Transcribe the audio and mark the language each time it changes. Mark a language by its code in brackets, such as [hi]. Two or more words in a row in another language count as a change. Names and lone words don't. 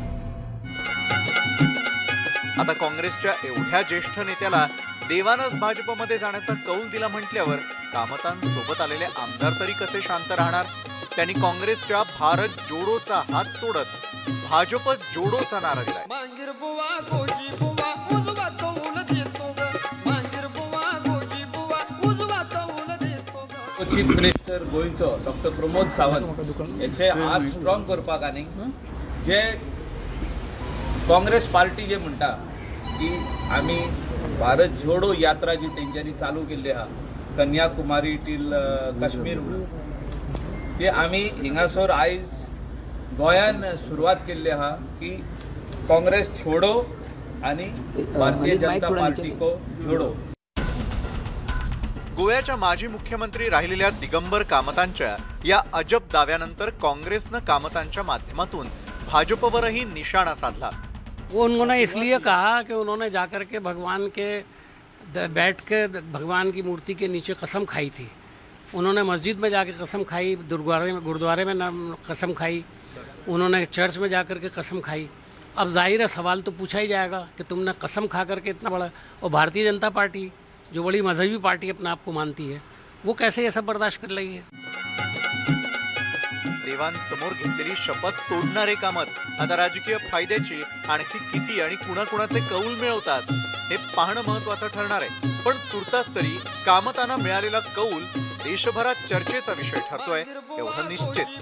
[mr] आता काँग्रेसच्या एवढ्या ज्येष्ठ नेत्याला देवानंच भाजपमध्ये जाण्याचा कौल दिला म्हटल्यावर कामतांसोबत आलेले आमदार तरी कसे शांत राहणार? त्यांनी काँग्रेसच्या भारत जोडोचा हात सोडत भाजप जोडोचा नारा दिलाय। [en] Chief Minister [kok] गोंयचो डॉक्टर प्रमोद सावंत याचे हात स्ट्रॉंग करपाक आनी जे काँग्रेस पार्टी जे म्हणटा की आमी भारत जोडो यात्रा जी तेंच्यांनी चालू केल्ली आहा कन्याकुमारी टील काश्मीर म्हणून ती आमी हिंगासर आयज गोंयान सुरवात केल्ली आहा की [hi] काँग्रेस छोडो [kok] आनी [hi] भारतीय जनता पार्टी को जोडो। [mr] गोव्याच्या माजी मुख्यमंत्री राहिलेल्या दिगंबर कामतांच्या या अजब दाव्यानंतर काँग्रेसनं कामतांच्या माध्यमातून भाजपवरही निशाणा साधला। [hi] वो उन्होंने इसलिए कहा कि उन्होंने जाकर के भगवान के बैठ के भगवान की मूर्ति के नीचे कसम खाई थी। उन्होंने मस्जिद में जाके कसम खाई, गुरुद्वारे में कसम खाई, उन्होंने चर्च में जाकर के कसम खाई। अब जाहिर है सवाल तो पूछा ही जाएगा कि तुमने कसम खा करके इतना बड़ा, और भारतीय जनता पार्टी जो बड़ी मजहबी पार्टी अपने आप को मानती है वो कैसे ये सब बर्दाश्त कर रही है? [mr] देवांसमोर घेतलेली शपथ तोडणारे कामत आता राजकीय फायद्याची आणखी किती आणि कुणाकुणाचे कौल मिळवतात हे पाहणं महत्त्वाचं ठरणार आहे। पण तुर्तास तरी कामतांना मिळालेला कौल देशभरात चर्चेचा विषय ठरतोय एवढं निश्चित।